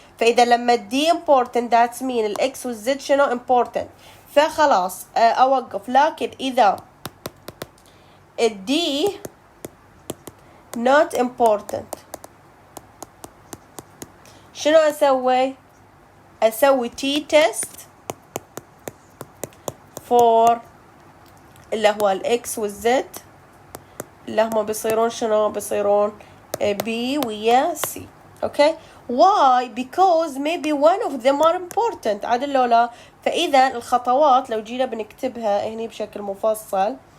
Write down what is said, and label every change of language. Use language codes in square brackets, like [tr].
[ar] فإذا لما D [en] important that's mean [ar] ال X وال Z شنو important. فخلاص أوقف. لكن إذا ال D [en] not important [ar] شنو أسوي؟ أسوي [en] T test for [ar] اللي هو ال X وال Z اللي هم بيصيرون شنو؟ بيصيرون B ويا C. [en] Okay, why? Because maybe one of them are important. [ar] عدل لو لا. فإذا الخطوات لو جينا بنكتبها هني بشكل مفصل.